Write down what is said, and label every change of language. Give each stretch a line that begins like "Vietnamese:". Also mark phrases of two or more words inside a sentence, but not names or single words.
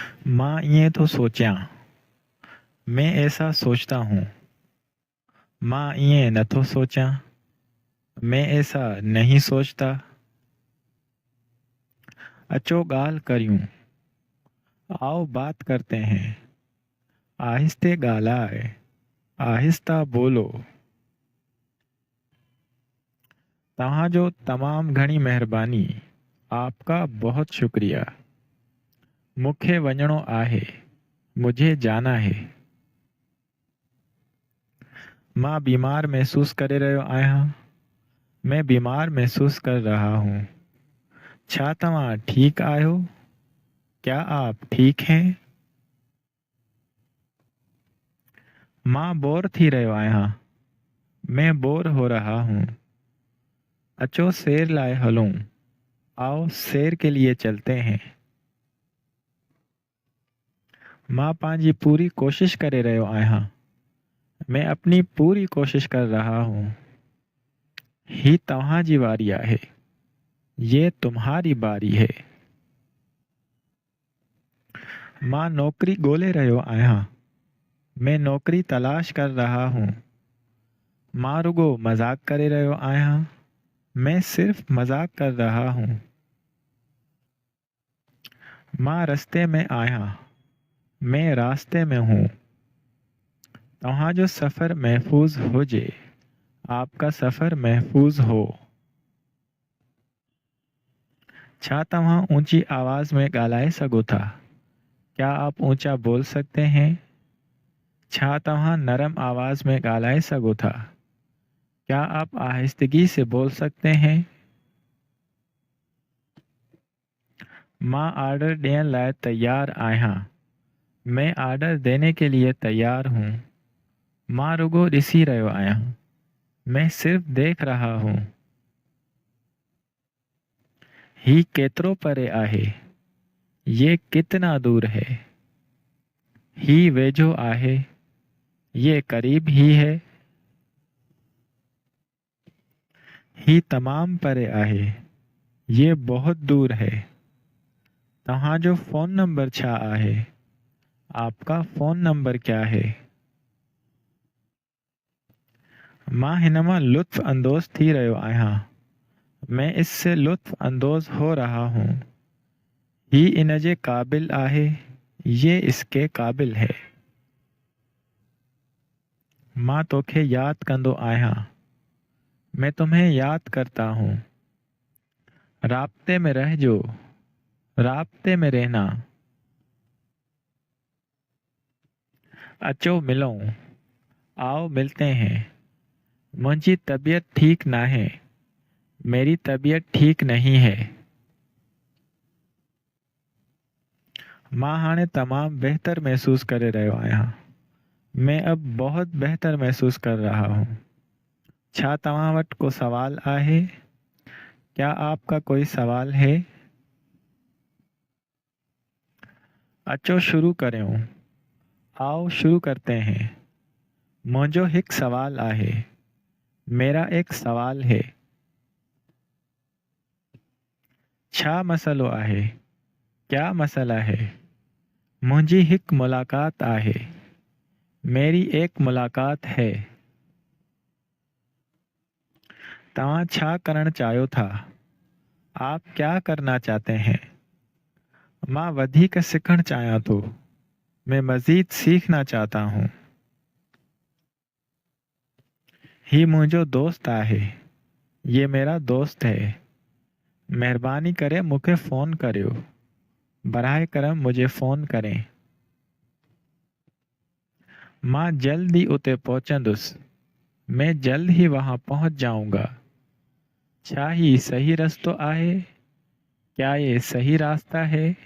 Sindhi: मां इएं थो सोचियां,
Hindi: मैं ऐसा सोचता हूँ।
Sindhi: मां इएं नथो सोचां,
Hindi: मैं ऐसा नहीं सोचता।
Sindhi: अचो ॻाल्हि करियूं,
Hindi: आओ बात करते हैं।
Sindhi: आहिस्ते ॻाल्हाए,
Hindi: आहिस्ता बोलो।
Sindhi: तव्हांजो तमामु घणी महिरबानी।
Hindi: आपका बहुत शुक्रिया।
Sindhi: मूंखे वञिणो आहे,
Hindi: मुझे जाना है।
Sindhi: मां बीमार महसूस करे रहियो आहियां।
Hindi: मैं बीमार महसूस कर रहा हूँ।
Sindhi: छा तव्हां ठीक आहियो?
Hindi: क्या आप ठीक हैं?
Sindhi: मां बोर थी रहियो आहियां।
Hindi: मैं बोर हो रहा हूँ।
Sindhi: अचो सैर लाइ हलूं।
Hindi: आओ सैर के लिए चलते हैं।
Sindhi: मां पंहिंजी पूरी कोशिश करे रहियो आहियां।
Hindi: मैं अपनी पूरी कोशिश कर रहा हूँ।
Sindhi: ही तव्हांजी वारी आहे।
Hindi: ये तुम्हारी बारी है।
Sindhi: मां नौकरी ॻोल्हे रहियो आहियां।
Hindi: मैं नौकरी तलाश कर रहा हूँ।
Sindhi: मां रुगो मज़ाक करे रहियो आहियां।
Hindi: मैं सिर्फ मज़ाक कर रहा हूँ।
Sindhi: मां रस्ते में आहियां।
Hindi: मैं रास्ते में हूँ।
Sindhi: तव्हांजो सफ़र महफूज हुजे।
Hindi: आपका सफ़र महफूज हो।
Sindhi: छा तव्हां ऊंची आवाज़ में ॻाल्हाए सघो था?
Hindi: क्या आप ऊंचा बोल सकते हैं?
Sindhi: छा तव्हां नरम आवाज़ में ॻाल्हाए सघो था?
Hindi: क्या आप आहिस्तगी से बोल सकते हैं?
Sindhi: मां ऑर्डर ॾियण लाइ तैयार आहियां।
Hindi: मैं ऑर्डर देने के लिए तैयार हूँ।
Sindhi: मां रुगो ॾिसी रहियो आहियां।
Hindi: मैं सिर्फ देख रहा हूँ।
Sindhi: ही केतिरो परे आहे?
Hindi: ये कितना दूर है?
Sindhi: ही वेझो आहे।
Hindi: ये करीब ही है।
Sindhi: ही तमाम परे आहे।
Hindi: ये बहुत दूर है।
Sindhi: तव्हांजो फ़ोन नंबर छा आहे?
Hindi: आपका फ़ोन नंबर क्या है?
Sindhi: मां हिन मां लुत्फ़ अंदोज़ थी रहियो आहियां।
Hindi: मैं इससे लुत्फ़ अंदोज़ हो रहा हूँ।
Sindhi: ही इन जे क़ाबिल आहे।
Hindi: ये इसके क़ाबिल है।
Sindhi: मां तोखे याद कंदो आहियां।
Hindi: मैं तुम्हें याद करता हूँ।
Sindhi: राब्ते में रहजो।
Hindi: राब्ते में रहना।
Sindhi: अचो मिलूं।
Hindi: आओ मिलते हैं।
Sindhi: मुंहिंजी तबीयत ठीक नाहे।
Hindi: मेरी तबीयत ठीक नहीं है।
Sindhi: मां हाणे तमामु बेहतर महसूस करे रहियो आहियां।
Hindi: मैं अब बहुत बेहतर महसूस कर रहा हूँ।
Sindhi: छा तव्हां वटि को सवाल आहे?
Hindi: क्या आपका कोई सवाल है?
Sindhi: अचो शुरू करियूं।
Hindi: आओ शुरू करते हैं।
Sindhi: मुंहिंजो हिकु सवाल आहे।
Hindi: मेरा एक सवाल है।
Sindhi: छा मसलो आहे?
Hindi: क्या मसला है?
Sindhi: मुंहिंजी हिकु मुलाक़ात आहे।
Hindi: मेरी एक मुलाक़ात है।
Sindhi: तव्हां छा करणु चाहियो था?
Hindi: आप क्या करना चाहते हैं?
Sindhi: मां वधीक सिखणु चाहियां थो।
Hindi: मैं मज़ीद सीखना चाहता हूँ।
Sindhi: ही मुंहिंजो दोस्त आहे।
Hindi: ये मेरा दोस्त है।
Sindhi: महिरबानी करे मूंखे फ़ोन करियो।
Hindi: बराए करम मुझे फ़ोन करें।
Sindhi: मां जल्द ही उते पहुंचंदुसि।
Hindi: मैं जल्द ही वहां पहुंच जाऊंगा।
Sindhi: छा ही सही रास्तो आहे?
Hindi: क्या ये सही रास्ता है?